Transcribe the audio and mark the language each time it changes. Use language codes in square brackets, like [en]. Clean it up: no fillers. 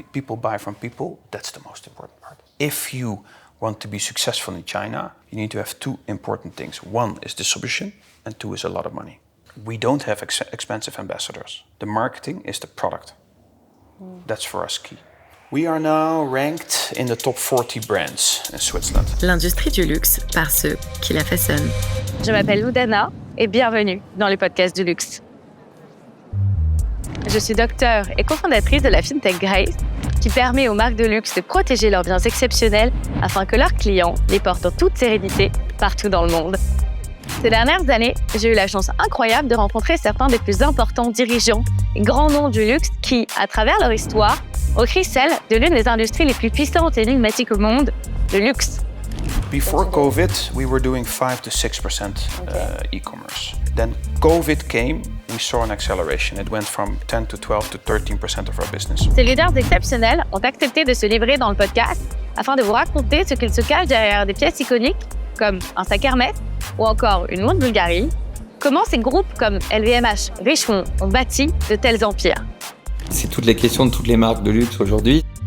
[en] people buy from people, that's the most important part. If you want to be successful in China, you need to have two important things. One is distribution, and two is a lot of money. We don't have expensive ambassadors. The marketing is the product. That's for us key. We are now ranked in the top 40 brands in Switzerland. [fr] L'industrie du luxe par ceux qui la façonnent. Je m'appelle Loudana et bienvenue dans le Podcast du Luxe. Je suis docteure et cofondatrice de la fintech Grace, qui permet aux marques de luxe de protéger leurs biens exceptionnels afin que leurs clients les portent en toute sérénité partout dans le monde. Ces dernières années, j'ai eu la chance incroyable de rencontrer certains des plus importants dirigeants et grands noms du luxe qui, à travers leur histoire, ont créé celle de l'une des industries les plus puissantes et énigmatiques au monde, le luxe. [en] Before COVID, we were doing 5 to 6% e-commerce. Then COVID came, we saw an acceleration. It went from 10 to 12 to 13% of our business. [fr] Ces leaders exceptionnels ont accepté de se livrer dans le podcast afin de vous raconter ce qu'il se cache derrière des pièces iconiques comme un sac Hermès ou encore une montre Bulgarie. Comment ces groupes comme LVMH, Richemont ont bâti de tels empires. C'est toutes les questions de toutes les marques de luxe aujourd'hui.